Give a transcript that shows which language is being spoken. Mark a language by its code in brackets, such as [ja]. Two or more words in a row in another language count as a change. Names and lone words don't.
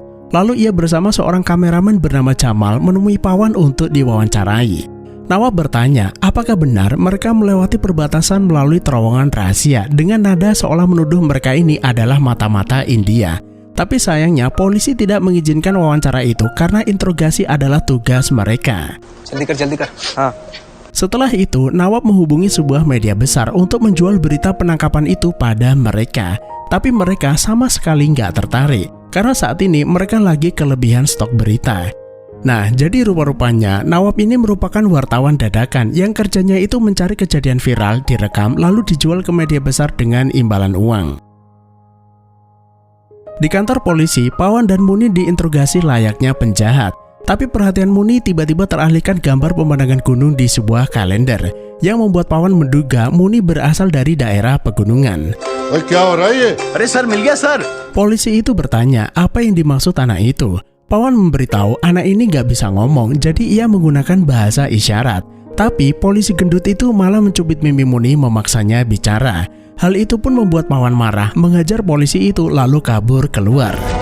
[id] Lalu ia bersama seorang kameramen bernama Jamal menemui Pawan untuk diwawancarai. Nawab bertanya, apakah benar mereka melewati perbatasan melalui terowongan rahasia dengan nada seolah menuduh mereka ini adalah mata-mata India. Tapi sayangnya polisi tidak mengizinkan wawancara itu karena interogasi adalah tugas mereka. [hi] जल्दी कर हाँ [id] Setelah itu, Nawab menghubungi sebuah media besar untuk menjual berita penangkapan itu pada mereka. Tapi mereka sama sekali nggak tertarik, karena saat ini mereka lagi kelebihan stok berita. Nah, jadi rupa-rupanya Nawab ini merupakan wartawan dadakan yang kerjanya itu mencari kejadian viral, direkam, lalu dijual ke media besar dengan imbalan uang. Di kantor polisi, Pawan dan Muni diinterogasi layaknya penjahat. Tapi perhatian Muni tiba-tiba teralihkan gambar pemandangan gunung di sebuah kalender, yang membuat Pawan menduga Muni berasal dari daerah pegunungan. [hi] अरे सर मिल गया सर। [id] Polisi itu bertanya apa yang dimaksud anak itu. Pawan memberitahu anak ini gak bisa ngomong, jadi ia menggunakan bahasa isyarat. Tapi polisi gendut itu malah mencubit mimpi Muni memaksanya bicara. Hal itu pun membuat Pawan marah, mengajar polisi itu lalu kabur keluar.